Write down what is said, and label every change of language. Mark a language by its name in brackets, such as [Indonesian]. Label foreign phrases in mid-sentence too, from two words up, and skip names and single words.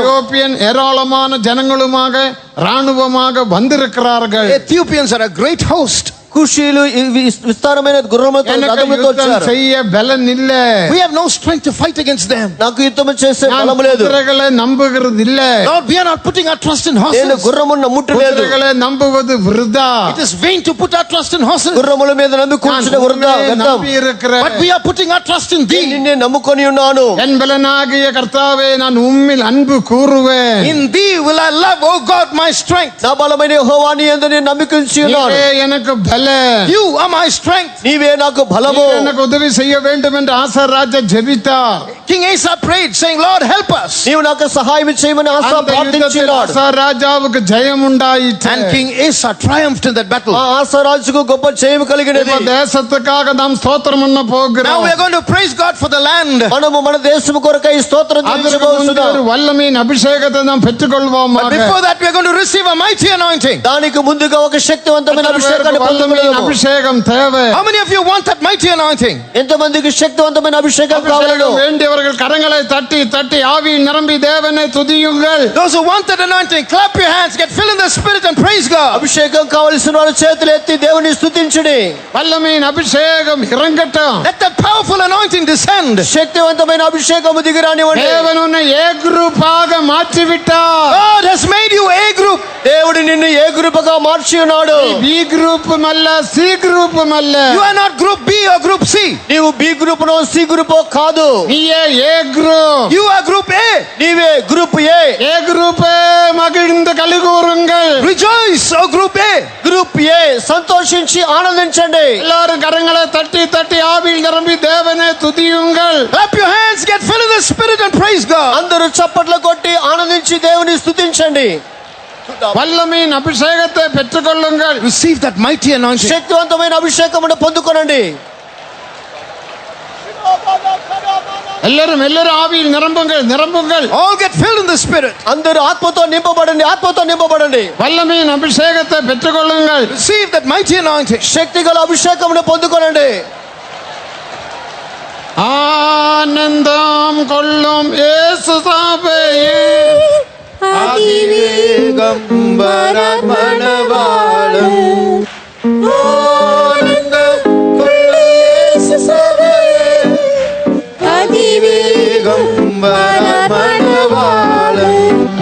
[Tamil] எத்தியோப்பியன் ஏராளமான ஜனங்களுமாக ராணுவமாக வந்திருக்கிறார்கள். [English] Ethiopians are a great host. [Telugu] కుషీలు విస్తారమైన గుర్రములతో [Tamil] எனக்கு [Telugu] రథములతో [Tamil] யுத்தம் [Telugu] వచ్చారు. [Tamil] செய்ய பலன் இல்ல. [English] We have no strength to fight against them. [Telugu] నాకు యుద్ధం చేసే [Tamil] நான் [Telugu] బలము లేదు. [Tamil] குதிரைகளை நம்புகிறது இல்ல. [English] Lord, we are not putting our trust in [Telugu] నేను [English] horses. [Telugu] గుర్రమును నమ్ముటలేదు. [Tamil] குதிரைகளை நம்புவது விருதா. [English] It is vain to put our trust in horses. [Telugu] గుర్రముల మీద నమ్మి [Tamil] நான் [Telugu] కూర్చున్న వృధా [Tamil] உன்னை [Telugu] వ్యర్థం. [Tamil] நம்பி இருக்கிறேன். [English] But we are putting our trust in thee. [Telugu] నిన్నే నమ్ముకొని ఉన్నాను. [Tamil] என் பலனாகிய கர்த்தாவே, நான் உம்மில் அன்பு கூறுவேன். [English] In thee will I love, O God, my strength. [Telugu] నా బలమైన యెహోవా నీ యందు నేను నమ్మికించి ఉన్నాను. [Tamil] நீரே எனக்கு பலன். [English] You are my strength. [Telugu] నీవే నాకు బలము. [Tamil] நீர் எனக்கு உதவி செய்ய வேண்டும் என்று ஆசா ராஜா ஜெபித்தார். [English] King Asa prayed, saying, Lord, help us. [Telugu] నీవు నాకు సహాయం చేయమని ఆశ [Tamil] அந்த யுத்தத்தில் [Telugu] ప్రార్థించినాడు. [Tamil] ஆசா ராஜாவுக்கு ஜெயம் உண்டாயிற்று. [English] And King Asa triumphed in that battle. [Telugu] ఆ ఆశ రాజుకు గొప్ప జయం కలిగినది. [Tamil] இப்ப தேசத்துக்காக நாம் ஸ்தோத்திரம் பண்ண [English] Now we [Tamil] போகிறோம். [English] are going to praise God for the land. [Telugu] మనము మన దేశము కొరకై స్తోత్రం [Tamil] அதற்கு முன்பு [Telugu] చెల్లించబోతున్నాం. [Tamil] ஒரு வல்லமையின் அபிஷேகத்தை நாம் [English] But [Tamil] பெற்றுக்கொள்வோமாக. [English] before that, we are going to receive a mighty anointing. [Telugu] దానికి ముందుగా ఒక శక్తివంతమైన అభిషేకాన్ని [Tamil] வல்லமையின் [Telugu] పొందుకున్నాము. [Tamil] அபிஷேகம் தேவை. [English] How many of you want that mighty anointing? [Telugu] ఎంతమందికి శక్తివంతమైన అభిషేకం కావాలో [Tamil] அபிஷேகம் வேண்டியவர்கள் கரங்களை தட்டி தட்டி ஆவியில் நிரம்பி தேவனை துதியுங்கள். [English] Those who want that anointing, clap your hands, get filled in the Spirit and praise God. [Telugu] అభిషేకం కావలసిన వారు చేతులు ఎత్తి దేవుని స్తుతించుడి. [Tamil] வல்லமையின் அபிஷேகம் இறங்கட்டும். [English] Let that powerful anointing descend. [Telugu] శక్తివంతమైన అభిషేకము దిగిరానివ్వండి. [Tamil] தேவன் உன்னை ஏ குரூப்பாக மாற்றி விட்டார். [English] God has made you A group. [Telugu] దేవుడు నిన్ను ఏ గ్రూపుగా మార్చి ఉన్నాడు. [Tamil] பி குரூப்பும் அல்ல, சி குரூப்பும் அல்ல. [English] You are not group B or group C. [Telugu] నీవు బి గ్రూపునో సి గ్రూపో కాదు. [Tamil] நீயே ஏ குரூப். [English] You are group A. [Telugu] నీవే గ్రూప్ ఏ. [Tamil] ஏ குரூப்பே மகிழ்ந்து கலிகூறுங்கள். [English] Rejoice, O group A. [Telugu] గ్రూప్ ఏ సంతోషించి ఆనందించండి. [Tamil] எல்லாரும் கரங்களை தட்டி தட்டி ஆவியில் நிரம்பி தேவனை துதியுங்கள். [English] Clap your hands, get filled in the Spirit and praise God. [Telugu] అందరూ చప్పట్లు కొట్టి ఆనందించి దేవుని స్తుతించండి. [Tamil] வல்லமையின் அபிஷேகத்தை பெற்றுக்கொள்ளுங்கள். [English] Receive that mighty anointing. [Telugu] శక్తివంతమైన అభిషేకమును పొందుకొనండి. [Tamil] எல்லாரும் ஆவியில் நிரம்புங்கள், நிரம்புங்கள். [English] All get filled in the Spirit. [Telugu] అందరూ ఆత్మతో నింపబడండి, ఆత్మతో నింపబడండి. [Tamil] வல்லமையின் அபிஷேகத்தை பெற்றுக்கொள்ளுங்கள். [English] Receive that mighty anointing. [Telugu] శక్తి గల అభిషేకమును పొందుకొనండి. [Tamil] ஆனந்தம் கொள்ளும் இயேசு சபையே, அதிவேகம் வரமணவாளன். ஆனந்தம் கொள்ளும் இயேசு சபையே, அதிவேகம் வரமணவாளன்.